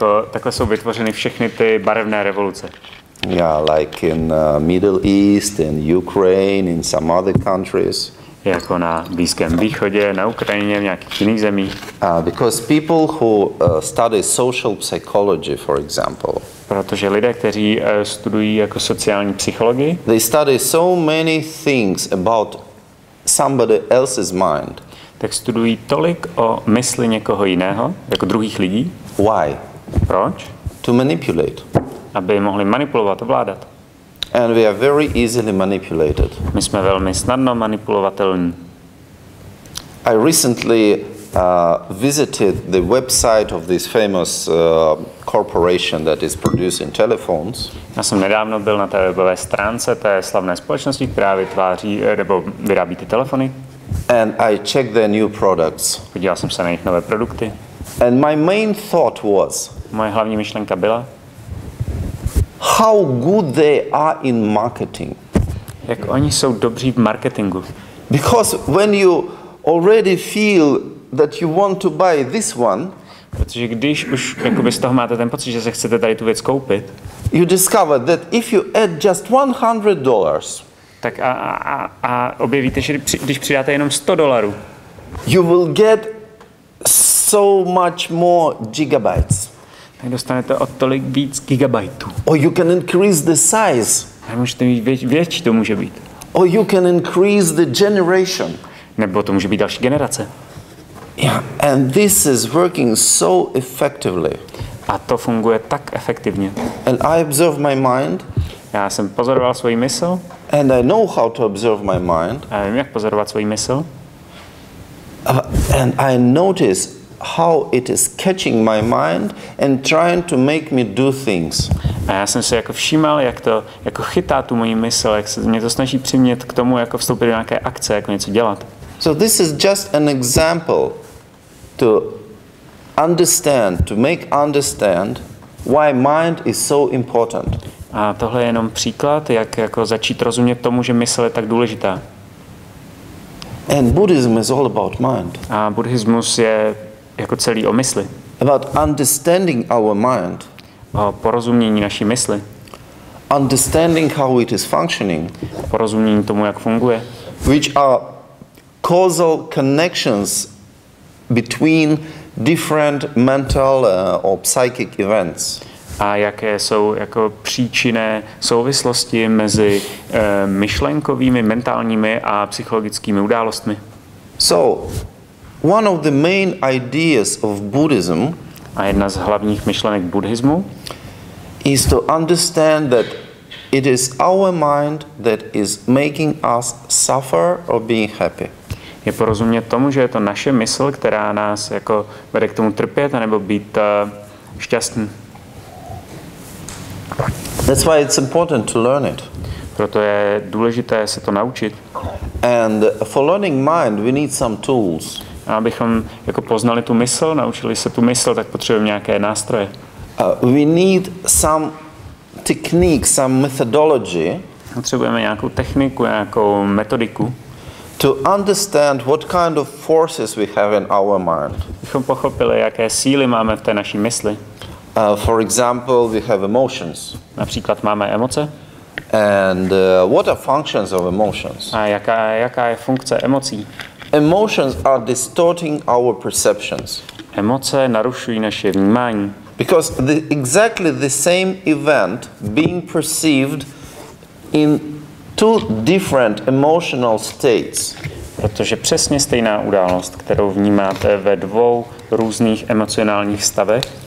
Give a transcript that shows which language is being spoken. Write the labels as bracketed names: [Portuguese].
[Czech] Takhle jsou vytvořeny všechny ty barevné revoluce. [English] Yeah, like in Middle East, in Ukraine, in some other countries. [Czech] Jako na Blízkém východě, na Ukrajině, v nějakých jiných zemích. [English] Because people who study social psychology, for example, [Czech] protože lidé, kteří studují jako sociální psychologii, [English] they study so many things about somebody else's mind. [Czech] Tak studují tolik o mysli někoho jiného, jako druhých lidí. [English] Why? [Czech] Proč? [English] To manipulate. [Czech] Aby mohli manipulovat, ovládat. [English] And we are very easily manipulated. [Czech] My jsme velmi snadno manipulovatelní. [English] I recently visited the website of this famous corporation that is producing telephones. [Czech] Já jsem nedávno byl na té webové stránce té slavné společnosti, která vytváří nebo vyrábí ty telefony. [English] And I checked their new products. [Czech] Podíval jsem se na jejich nové produkty. [English] And my main thought was, [Czech] moje hlavní myšlenka byla, [English] how good they are in marketing. [Czech] Jak oni jsou dobří v marketingu. [English] Because when you already feel that you want to buy this one, [Czech] protože když už jakoby z toho máte ten pocit, že se chcete tady tu věc koupit, [English] you discover that if you add just $100, [Czech] tak a objevíte, že když přidáte jenom $100, [English] you will get so much more gigabytes. [Czech] Tak dostanete o tolik víc gigabajtů. [English] Or you can increase the size. [Czech] A můžete mít větší to může být. [English] Or you can increase the generation. [Czech] Nebo to může být další generace. [English] Yeah, and this is working so effectively. [Czech] A to funguje tak efektivně. [English] And I observe my mind. [Czech] Já jsem pozoroval svou mysl. [English] And I know how to observe my mind. [Czech] A vím, jak pozorovat svou mysl. [English] And I notice how it is catching my mind and trying to make me do things. [Czech] A já jsem se jako všímal, jak to jako chytá tu moji mysl, jak se mě to snaží přimět k tomu, jako vstoupit do nějaké akce, jako něco dělat. [English] So this is just an example to understand, to make understand why mind is so important. [Czech] A tohle je jenom příklad, jak jako začít rozumět tomu, že mysl je tak důležitá. [English] And Buddhism is all about mind. [Czech] A buddhismus je jako celý o mysli. [English] About understanding our mind. [Czech] O porozumění naší mysli. [English] Understanding how it is functioning. [Czech] Porozumění tomu, jak funguje. [English] Which are causal connections between different mental or psychic events. [Czech] A jaké jsou jako příčinné souvislosti mezi myšlenkovými, mentálními a psychologickými událostmi. [English] So, one of the main ideas of Buddhism [Czech] a jedna z hlavních myšlenek buddhismu [English] is to understand that it is our mind that is making us suffer or being happy. [Czech] Je porozumět tomu, že je to naše mysl, která nás jako vede k tomu trpět anebo být šťastný. [English] That's why it's important to learn it. [Czech] Proto je důležité se to naučit. [English] And for learning mind, we need some tools. [Czech] A abychom jako poznali tu mysl, naučili se tu mysl, tak potřebujeme nějaké nástroje. [English] We need some technique, some methodology. [Czech] Potřebujeme nějakou techniku, nějakou metodiku. [English] To understand what kind of forces we have in our mind. [Czech] Abychom pochopili, jaké síly máme v té naší mysli. [English] For example, we have emotions. [Czech] Například máme emoce. [English] And what are functions of emotions? [Czech] A jaká je funkce emocí? [English] Emotions are distorting our perceptions. [Czech] Emoce narušují naše vnímání. [English] Because exactly the same event being perceived in two different emotional states. [Czech] Protože přesně stejná událost, kterou vnímáte ve dvou různých emocionálních stavech,